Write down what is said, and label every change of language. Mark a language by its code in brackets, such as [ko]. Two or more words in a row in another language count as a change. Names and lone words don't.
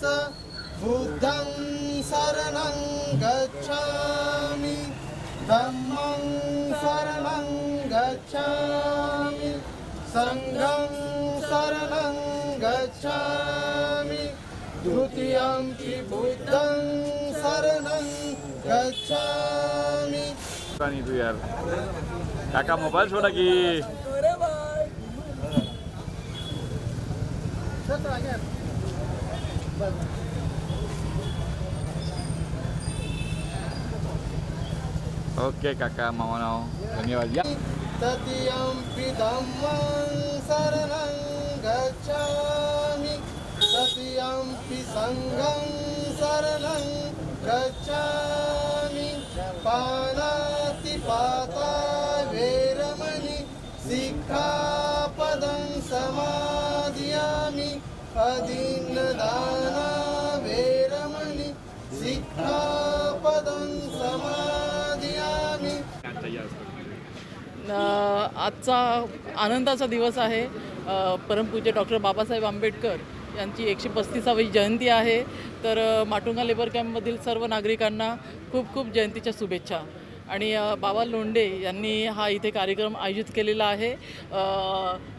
[pi] बुद्धं शरणं गच्छामि, धम्मं शरणं गच्छामि, संघं शरणं गच्छामि, द्वितीयंपि बुद्धं शरणं गच्छामि. नहीं तू यार काका मोबाईल छोड़ा की ओके काका मामा नाव धन्यवाद. या तृतीयंपि धम्मं शरणं गच्छामि, तृतीयंपि संघं शरणं गच्छामि. पानातिपाता वेरमणि सिक्खापदं समादियामि. अदीन्नदाना वेरमणि सिक्खापदं समादियामि. [mr] आजचा आनंदाचा दिवस आहे. परमपूज्य डॉक्टर बाबासाहेब आंबेडकर यांची 135वी जयंती आहे. तर माटुंगा लेबर कॅम्पमधील सर्व नागरिकांना खूप खूप जयंतीच्या शुभेच्छा. आणि बाबा लोंढे यांनी हा इथे कार्यक्रम आयोजित केलेला आहे.